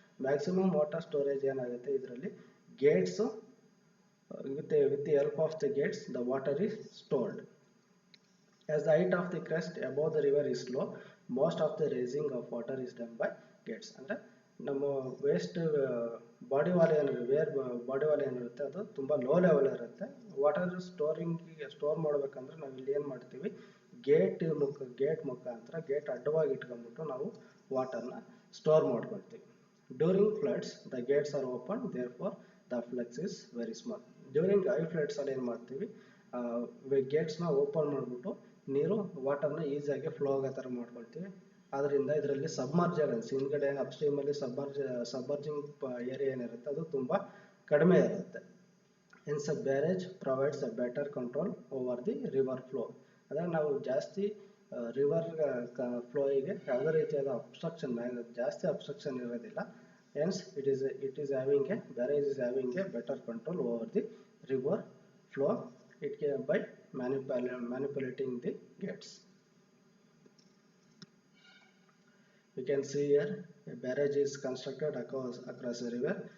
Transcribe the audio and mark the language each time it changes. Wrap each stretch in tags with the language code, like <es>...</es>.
<kn>Maximum water storage ಏನಾಗುತ್ತೆ ಇದರಲ್ಲಿ, Gates</kn> <en>with the help of the gates the water is stored. As the height of the crest above the river is low, most of the raising of water is done by gates.</en> <kn>ಅಂದರೆ ನಮ್ಮ waste body wall ಏನಿರುತ್ತೆ, body wall ಏನಿರುತ್ತೆ ಅದು ತುಂಬ low level ಇರುತ್ತೆ. Water store ಮಾಡಬೇಕಂದ್ರೆ ನಾವು ಇಲ್ಲಿ ಏನು ಮಾಡ್ತೀವಿ, ಗೇಟ್ ಮುಖಾಂತರ ಗೇಟ್ ಅಡ್ಡವಾಗಿ ಇಟ್ಕೊಂಡ್ಬಿಟ್ಟು ನಾವು ವಾಟರ್ನ ಸ್ಟೋರ್ ಮಾಡ್ಕೊಳ್ತೀವಿ.</kn> <en>During floods the gates are open, therefore the flux is very small. During high floods</en> <kn>ಅಲ್ಲಿ ಏನು ಮಾಡ್ತೀವಿ, ಗೇಟ್ಸ್ನ ಓಪನ್ ಮಾಡಿಬಿಟ್ಟು ನೀರು ವಾಟರ್ನ ಈಸಿಯಾಗಿ ಫ್ಲೋ ಆಗೋ ಥರ ಮಾಡ್ಕೊಳ್ತೀವಿ. ಅದರಿಂದ ಇದರಲ್ಲಿ ಸಬ್ಮರ್ಜೆನ್ಸ್ ಹಿಂದ್ಗಡೆ ಅಪ್ಸ್ಟ್ರೀಮಲ್ಲಿ ಸಬ್ಮರ್ಜಿಂಗ್ ಏರಿಯಾ ಏನಿರುತ್ತೆ ಅದು ತುಂಬ ಕಡಿಮೆ ಇರುತ್ತೆ.</kn> <en>Hence a barrage provides a better control over the river flow.</en> <kn>ಅಂದರೆ ನಾವು ಜಾಸ್ತಿ ರಿವರ್ ಫ್ಲೋಯಿಗೆ ಯಾವುದೇ ರೀತಿಯಾದ ಜಾಸ್ತಿ ಅಬ್ಸ್ಟ್ರಕ್ಷನ್ ಇರೋದಿಲ್ಲ.</kn> <en>Hence it is having a barrage is having a better control over the river flow. It can by manipulating the gates. You can see here a barrage is constructed across a river.</en>